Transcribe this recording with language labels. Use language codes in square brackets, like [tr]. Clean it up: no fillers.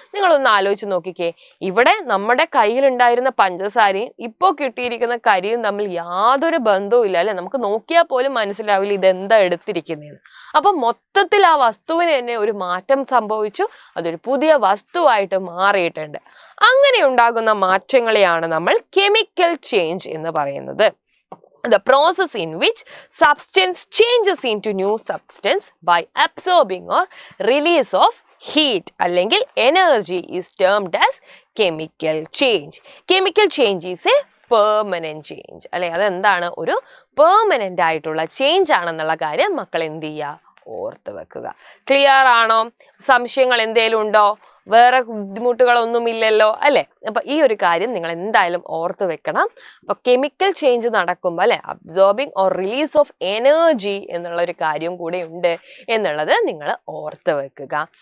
[ml] നിങ്ങളൊന്ന് ആലോചിച്ച് നോക്കിക്കേ. ഇവിടെ നമ്മുടെ കയ്യിലുണ്ടായിരുന്ന പഞ്ചസാരയും ഇപ്പോൾ കിട്ടിയിരിക്കുന്ന കരിയും തമ്മിൽ യാതൊരു ബന്ധവും ഇല്ല അല്ലെ. നമുക്ക് നോക്കിയാൽ പോലും മനസ്സിലാവില്ല ഇതെന്താ എടുത്തിരിക്കുന്നതെന്ന്. അപ്പൊ മൊത്തത്തിൽ ആ വസ്തുവിന് തന്നെ ഒരു മാറ്റം സംഭവിച്ചു. അതൊരു പുതിയ വസ്തുവായിട്ട് മാറിയിട്ടുണ്ട്. അങ്ങനെ ഉണ്ടാകുന്ന മാറ്റങ്ങളെയാണ് നമ്മൾ കെമിക്കൽ ചേഞ്ച് എന്ന് പറയുന്നത്. [en] The process in which substance changes into new substance by absorbing or release of heat [ml] അല്ലെങ്കിൽ [en] energy is termed as chemical change. Chemical change is a permanent change [ml] അല്ലെ. അതെന്താണ്? ഒരു പെർമനന്റ് ആയിട്ടുള്ള ചേഞ്ച് ആണെന്നുള്ള കാര്യം മക്കൾ എന്ത് ചെയ്യുക? ഓർത്ത് വെക്കുക. ക്ലിയർ ആണോ? സംശയങ്ങൾ എന്തേലും ഉണ്ടോ? വേറെ ബുദ്ധിമുട്ടുകളൊന്നും ഇല്ലല്ലോ അല്ലെ. അപ്പൊ ഈ ഒരു കാര്യം നിങ്ങൾ എന്തായാലും ഓർത്ത് വെക്കണം. അപ്പൊ കെമിക്കൽ ചേഞ്ച് നടക്കുമ്പോൾ അല്ലെ, [en] absorbing or release of energy [ml] എന്നുള്ള ഒരു കാര്യം കൂടെ ഉണ്ട് എന്നുള്ളത് നിങ്ങൾ ഓർത്ത് വെക്കുക.